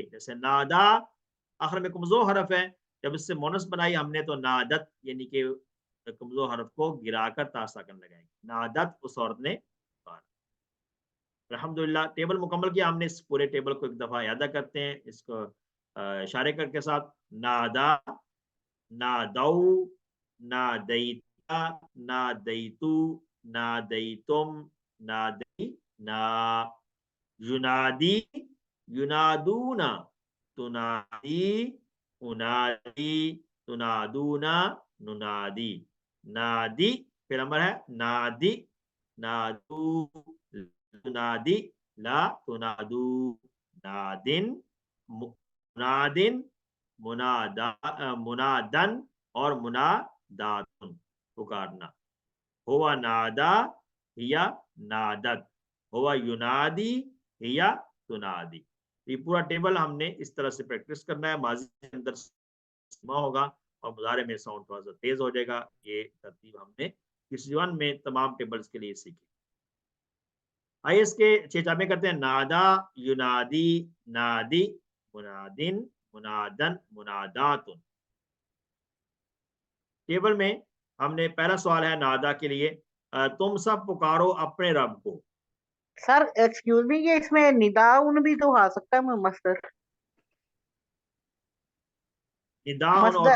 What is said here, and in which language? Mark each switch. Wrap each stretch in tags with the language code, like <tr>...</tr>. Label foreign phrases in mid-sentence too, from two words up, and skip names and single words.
<ur>جیسے نادا آخر میں کمزور حرف ہے، جب اس سے مونس بنائی ہم نے تو نادت یعنی کہ کمزور حرف کو گرا کر تا ساکن لگائیں گے. نادت اس عورت نے. الحمدللہ ٹیبل مکمل کیا ہم نے. اس پورے ٹیبل کو ایک دفعہ یادہ کرتے ہیں، اس کو اشارے کر کے ساتھ.</ur> <ar>نادا، نادو، نادیتا، نادیتو، نادیتم، نادینا. ینادی، ینادون، تنادی، انادی، تنادون، ننادی.</ar> <ur>نادی پھر امر ہے،</ur> <ar>نادی، نادو، تنادی، لا تنادو. نادن، منادن، منادن اور مناداتن، پکارنا. ہوا نادا ہیا نادت، ہوا ینادی ہیا تنادی.</ar> <ur>یہ پورا ٹیبل ہم نے اس طرح سے پریکٹس کرنا ہے. ماضی کے اندر سما ہوگا اور مضارع میں ساؤنڈ تھوڑا سا تیز ہو جائے گا. یہ ترتیب ہم نے کسی ون میں تمام ٹیبلز کے لیے سیکھی. آئیے اس کے 6 چابے کرتے ہیں.</ur> <ar>نادا، ینادی، نادی، منادن، منادن، مناداتن.</ar> <ur>ٹیبل میں ہم نے پہلا سوال ہے نادا کے لیے، تم سب پکارو اپنے رب کو. سر ایکسکیوز می، یہ اس میں نداؤن بھی تو آ سکتا ہے مصدر. نداؤن اور</ur>